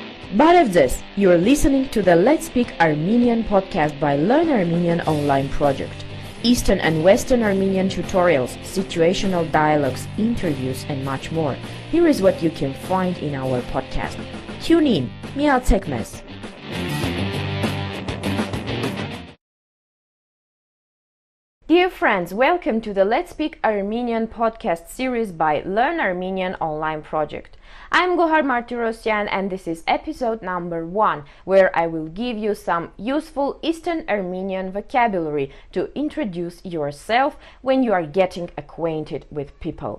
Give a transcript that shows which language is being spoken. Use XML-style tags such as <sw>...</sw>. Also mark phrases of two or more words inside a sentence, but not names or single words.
<en>Բարև you're listening to the Let's Speak Armenian podcast by Learn Armenian online project. Eastern and Western Armenian tutorials, situational dialogues, interviews, and much more. Here is what you can find in our podcast. Tune in.</en> <hy>Միացեք մեզ.</hy> <en>Dear friends, welcome to the Let's Speak Armenian podcast series by Learn Armenian online project. I'm Gohar Martirosyan and this is episode number 1, where I will give you some useful Eastern Armenian vocabulary to introduce yourself when you are getting acquainted with people.</en>